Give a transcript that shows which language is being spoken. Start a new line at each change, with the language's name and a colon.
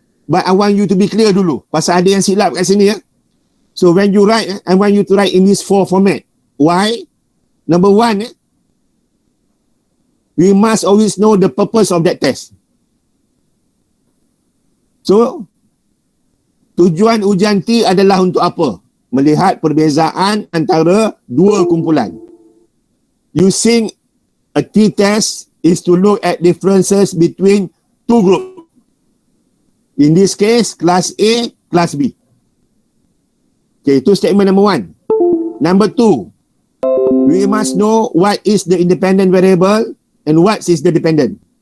English: But I want you to be clear
Malay: dulu. Pasal ada yang silap kat sini.
English: So when you write, I want you to write in this 4 format. Why? Number 1, we must always know the purpose of that test.
Malay: So, tujuan ujian T adalah untuk apa? Melihat perbezaan antara dua kumpulan.
English: Using a t-test is to look at differences between two groups. In this case, class A, class B. Okay, itu statement number 1. Number 2, we must know what is the independent variable and what is the dependent.